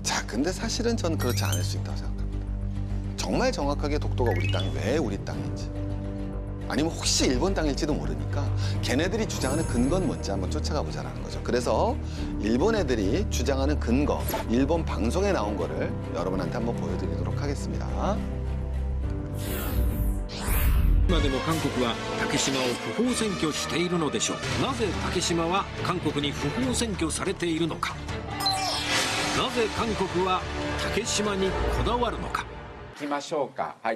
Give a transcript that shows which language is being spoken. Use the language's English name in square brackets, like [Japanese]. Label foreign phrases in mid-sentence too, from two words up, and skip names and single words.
[Korean] 자, 근데 사실은 전 그렇지 않을 수 있다고 생각합니다. 정말 정확하게 독도가 우리 땅이 왜 우리 땅인지 아니면 혹시 일본 땅일지도 모르니까 걔네들이 주장하는 근거는 뭔지 한번 쫓아가 보자라는 거죠. 그래서 일본 애들이 주장하는 근거, 일본 방송에 나온 거를 여러분한테 한번 보여드리도록 하겠습니다. [Japanese] 今でも韓国は竹島を不法占拠しているのでしょう。なぜ竹島は韓国に不法占拠されているのか。なぜ韓国は竹島にこだわるのか。いきましょうか。はい。